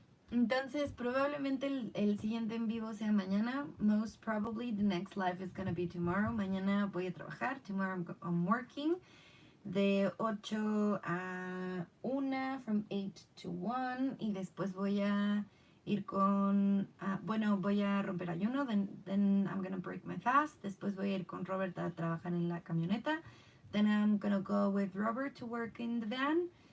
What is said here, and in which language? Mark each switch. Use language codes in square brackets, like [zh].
[es] Entonces, probablemente el siguiente en vivo sea mañana. [en] Most probably the next live is going to be tomorrow. [es] Mañana voy a trabajar. [en] Tomorrow I'm working. [es] De 8 a 1, [en] from 8 to 1. [es] Y después voy a ir con... bueno, voy a romper ayuno. [en] Then I'm going to break my fast. [es] Después voy a ir con Robert a trabajar en la camioneta. [en] Then I'm going to go with Robert to work in the van.